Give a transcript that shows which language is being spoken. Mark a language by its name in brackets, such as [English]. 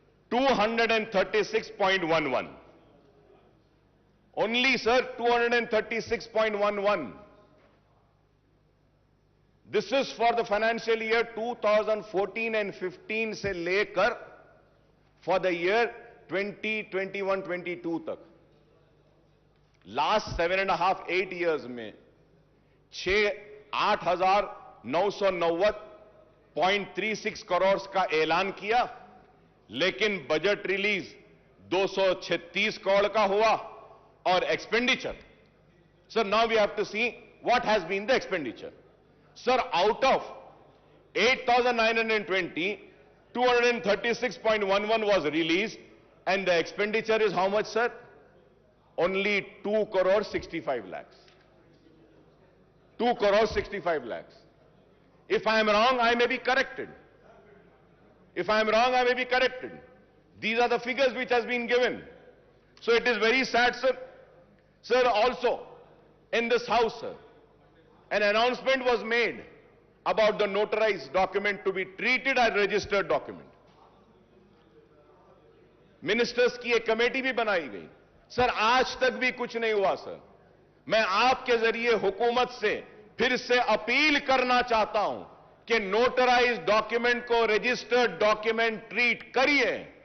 [English] 236.11. Only, sir, 236.11. This is for the financial year 2014 and 15 [Hindi] से लेकर [English] for the year 2021-22 तक. Last 7.5-8 years [Hindi] में 8,990.36 करोड़ का ऐलान किया, लेकिन बजट रिलीज 236 करोड़ का हुआ. [English] और expenditure, sir, now we have to see what has been the expenditure. Sir, out of 8,920, 236.11 was released, and the expenditure is how much, sir? Only 2 crore 65 lakhs. 2 crore 65 lakhs. If I am wrong, I may be corrected. If I am wrong, I may be corrected. These are the figures which has been given. So it is very sad, sir. Sir, also, in this house, sir, an announcement was made about the notarized document to be treated as registered document. [Hindi] Ministers की एक committee भी बनाई गई. Sir, आज तक भी कुछ नहीं हुआ. सर, मैं आपके जरिए हुकूमत से फिर से अपील करना चाहता हूं कि नोटराइज्ड डॉक्यूमेंट को रजिस्टर्ड डॉक्यूमेंट ट्रीट करिए.